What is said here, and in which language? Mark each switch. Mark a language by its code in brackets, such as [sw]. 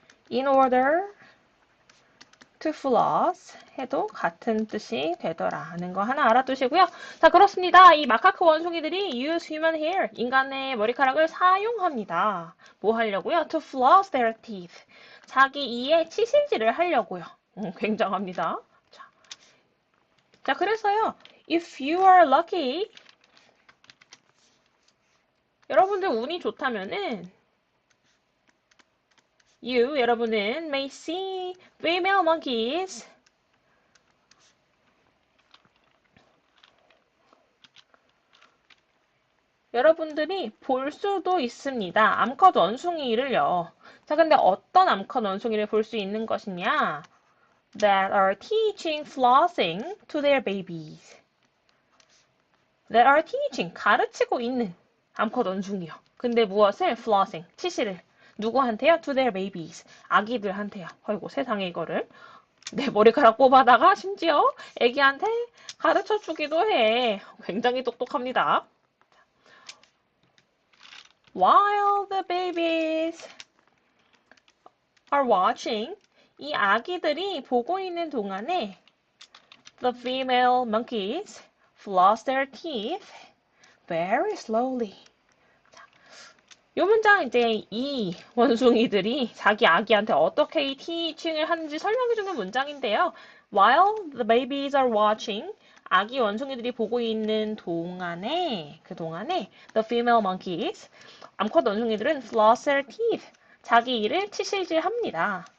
[en] In order to floss [ko] 해도 같은 뜻이 되더라는 거 하나 알아두시고요. 자, 그렇습니다. 이 마카크 원숭이들이 [en] use human hair, [ko] 인간의 머리카락을 사용합니다. 뭐 하려고요? [en] To floss their teeth. [ko] 자기 이에 치실질을 하려고요. 굉장합니다. [en] 자, 그래서요. If you are lucky, [ko] 여러분들 운이 좋다면은 여러분은 [en] may see female monkeys. [ko] 여러분들이 볼 수도 있습니다. 암컷 원숭이를요. 자, 근데 어떤 암컷 원숭이를 볼 수 있는 것이냐? [en] That are teaching flossing to their babies. [ko] That are teaching, 가르치고 있는 암컷 원숭이요. 근데 무엇을? flossing, 치실을. 누구한테요? [en] To their babies. [ko] 아기들한테요. 아이고, 세상에 이거를. 내 머리카락 뽑아다가 심지어 애기한테 가르쳐 주기도 해. 굉장히 똑똑합니다. [en] While the babies are watching, [ko] 이 아기들이 보고 있는 동안에 [en] the female monkeys floss their teeth very slowly. [ko] 이 문장 이제 이 원숭이들이 자기 아기한테 어떻게 이 teaching을 하는지 설명해주는 문장인데요. [en] While the babies are watching, [ko] 아기 원숭이들이 보고 있는 동안에 그 동안에 [en] the female monkeys, [ko] 암컷 원숭이들은 [en] floss their teeth, [ko] 자기 이를 치실질합니다.